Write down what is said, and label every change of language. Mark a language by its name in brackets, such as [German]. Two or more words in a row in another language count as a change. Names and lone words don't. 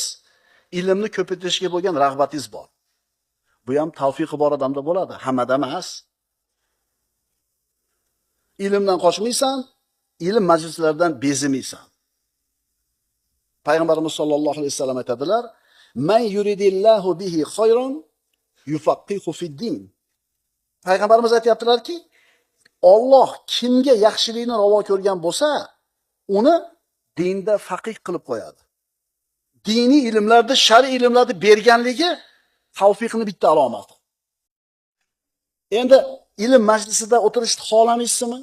[Uzbek] Ilmni ko'paytirishga bo'lgan rag'batingiz bor. Bu ham tavfiqi bor odamda bo'ladi, hammada emas. Ilmdan qochmaysan, ilm majlislaridan bezimaysan. Payg'ambarimiz [Arabic] صلى الله عليه وسلم [Uzbek] aytadilar: [Arabic] "من يرد الله به خيرا يفقهه في الدين." [Uzbek] Payg'ambarimiz aytayaptilarki, Alloh kimga yaxshilikni ravo ko'rgan bo'lsa, uni dinda faqih qilib qo'yadi. Diniy ilmlarda, shar'iy ilmlarda berganligi tavfiqning bitta alomati. Endi ilm majlisida o'tirishni xohlamaysizmi?